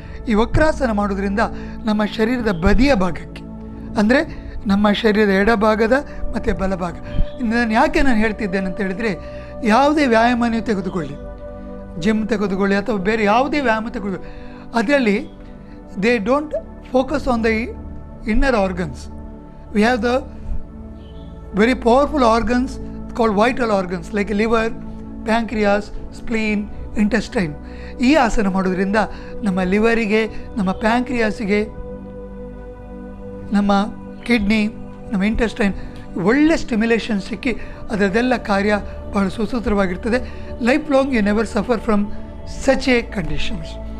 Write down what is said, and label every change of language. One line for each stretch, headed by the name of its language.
Kannada: ಈ ವಕ್ರಾಸನ ಮಾಡೋದ್ರಿಂದ ನಮ್ಮ ಶರೀರದ ಬದಿಯ ಭಾಗಕ್ಕೆ, ಅಂದರೆ ನಮ್ಮ ಶರೀರದ ಎಡಭಾಗದ ಮತ್ತು ಬಲಭಾಗ. ನಾನು ಯಾಕೆ ನಾನು ಹೇಳ್ತಿದ್ದೇನೆ ಅಂತ ಹೇಳಿದರೆ, ಯಾವುದೇ ವ್ಯಾಯಾಮ ನೀವು ತೆಗೆದುಕೊಳ್ಳಿ, ಜಿಮ್ ತೆಗೆದುಕೊಳ್ಳಿ ಅಥವಾ ಬೇರೆ ಯಾವುದೇ ವ್ಯಾಯಾಮ ತೆಗೆದುಕೊಳ್ಳಿ, ಅದರಲ್ಲಿ
English: They don't focus on the inner organs. We have the very powerful organs called vital organs like liver, pancreas, spleen, intestine.
Kannada: ಈ ಆಸನ ಮಾಡೋದ್ರಿಂದ ನಮ್ಮ ಲಿವರಿಗೆ, ನಮ್ಮ ಪ್ಯಾಂಕ್ರಿಯಾಸಿಗೆ, ನಮ್ಮ ಕಿಡ್ನಿ, ನಮ್ಮ ಇಂಟೆಸ್ಟೈನ್ ಒಳ್ಳೆ ಸ್ಟಿಮ್ಯುಲೇಷನ್ ಸಿಕ್ಕಿ ಅದರದೆಲ್ಲ ಕಾರ್ಯ ಬಹಳ ಸುಸೂತ್ರವಾಗಿರ್ತದೆ.
English: Life long you never suffer from such a conditions.